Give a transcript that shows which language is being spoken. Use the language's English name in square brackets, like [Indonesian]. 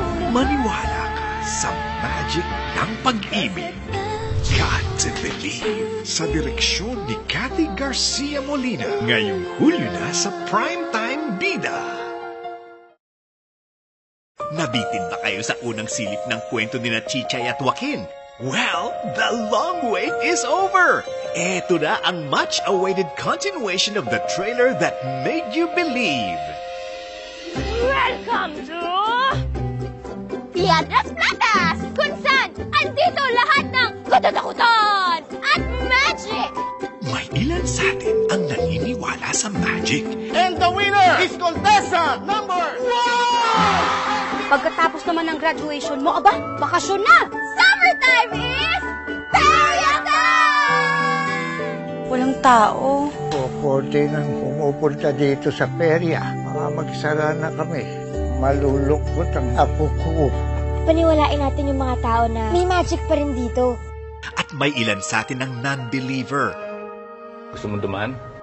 [Filipino] Maniwala ka sa magic ng pag-ibig. Got to Believe sa direksyon ni Cathy Garcia Molina. Ngayong Hulyo na sa Primetime Bida. Nabitin ba kayo sa unang silip ng kwento ni Chichay at Joaquin? [English] Well, the long wait is over! [Filipino] Eto na ang [English] much-awaited continuation of the trailer that made you believe. Welcome to [Filipino] Piedras Platas, kung saan andito lahat ng katatakutan at magic. May ilan sa atin ang naniniwala sa magic. [English] And the winner is Contessa number 1! [Filipino] Pagkatapos naman ng graduation mo, aba, bakasyon na! [English] Summertime is Teria time! [Filipino] Walang tao. Pupunti nang pumupunta dito sa perya. Magsara na kami. Malulungkot ang apo ko. Paniwalain natin yung mga tao na may magic pa rin dito. At may ilan sa atin ang non-believer. Gusto mo dumaan?